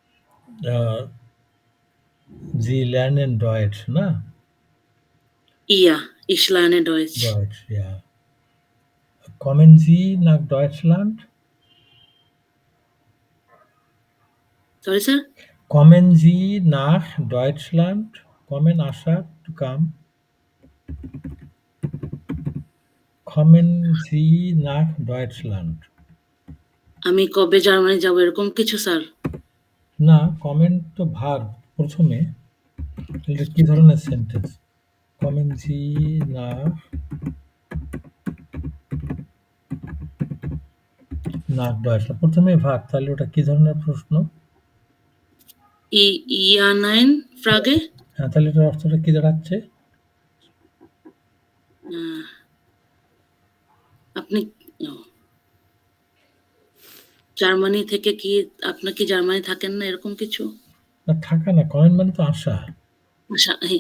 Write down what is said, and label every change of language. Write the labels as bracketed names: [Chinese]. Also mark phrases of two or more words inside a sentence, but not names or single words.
[German] Sie lernen Deutsch, ne? Ja, ich lerne Deutsch. Deutsch, ja. Kommen Sie nach Deutschland? [English] Sorry, sir? [German] Kommen Sie nach Deutschland? Kommen, [English] Asha, to come. [German] Kommen Sie nach Deutschland? [Bangla] আমি কবে জার্মানি যাব এরকম কিছু স্যার? না, কমেন্ট তো ভার্ব প্রথমে। এটা কি ধরনের সেন্টেন্স? [German] Kommen Sie nach Deutschland, [Bangla] প্রথমে ভার্ব, তাহলে ওটা কি ধরনের প্রশ্ন? [German] Ja, nein, Frage? [Bangla] হ্যাঁ, তাহলে এটার অর্থটা কি দাঁড়াচ্ছে? আপনি জার্মানি থেকে কি আপনি কি জার্মানি থাকেন না এরকম কিছু? না, থাকা না, কমেন্ট মানে তো আসা। আশা, হ্যাঁ।